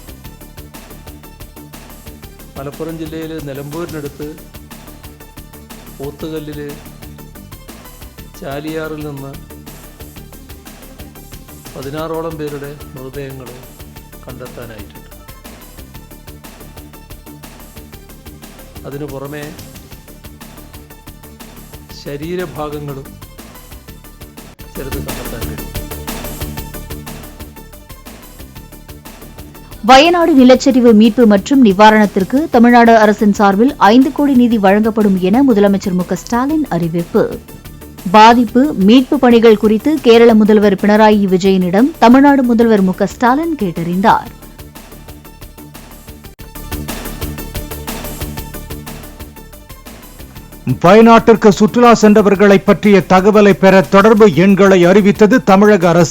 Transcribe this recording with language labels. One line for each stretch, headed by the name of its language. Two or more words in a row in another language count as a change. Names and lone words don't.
Malayalam: മലപ്പുറം ജില്ലയിൽ നിലമ്പൂരിനടുത്ത് പോത്തുകല്ലിൽ ചാലിയാറിൽ നിന്ന് 16ഓളം പേരുടെ മൃതദേഹങ്ങൾ കണ്ടെത്താനായിട്ടുണ്ട്. അതിനു പുറമെ ശരീരഭാഗങ്ങളും ചിലത് കണ്ടെത്താൻ കഴിയും.
Tamil: வயநாடு நிலச்சரிவு மீட்பு மற்றும் நிவாரணத்திற்கு தமிழ்நாடு அரசின் சார்பில் 5 கோடி நிதி வழங்கப்படும் என முதலமைச்சர் மு க ஸ்டாலின் அறிவிப்பு. பாதிப்பு மீட்பு பணிகள் குறித்து கேரள முதல்வர் பினராயி விஜயனிடம் தமிழ்நாடு முதல்வர் மு க ஸ்டாலின் கேட்டறிந்தார். வயநாட்டிற்கு சுற்றுலா சென்றவர்களை பற்றிய தகவலை பெற தொடர்பு எண்களை அறிவித்தது தமிழக அரசு.